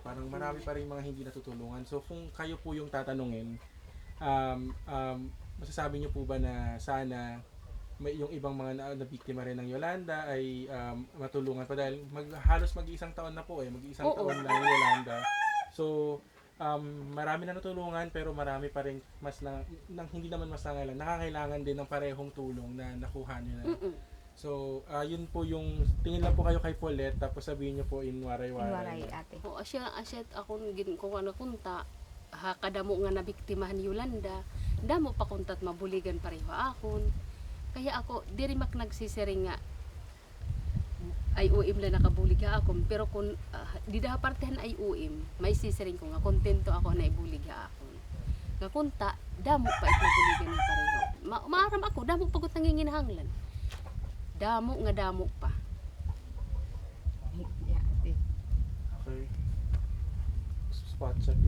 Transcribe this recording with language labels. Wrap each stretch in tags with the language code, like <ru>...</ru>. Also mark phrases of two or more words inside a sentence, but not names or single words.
<tl>Parang marami pa rin mga hindi natutulungan. So kung kayo po yung tatanungin, masasabi niyo po ba na sana may yung ibang mga nabiktima rin ng Yolanda ay matulungan pa dahil halos mag-iisang taon na po mag-iisang taon na yung Yolanda. So marami na natulungan pero marami pa rin mas hindi naman mas nakakailangan din ng parehong tulong na nakuha niyo na. So, yun po yung, tingin lang po kayo kay Paulette, tapos sabihin nyo po in waray-waray. Waray ate.</tl> <war>O asya ako ko ano kunta, kadamo nga nabiktimahan ni Yolanda, damo pa kuntat mabuligan pareho akon. Kaya ako diri mak nagsisiring nga ay uim la nakabulig akon, pero kung di da partehan ay uim, may sisiring ko nga kontento ako na ibulig akon. Nga kunta, damo pa it nabuligan ni pareho. Maaram ako, damo pagot nanginginahanglan. Damo pa.</war> <en>Yeah, ate. Okay. Spot check</en>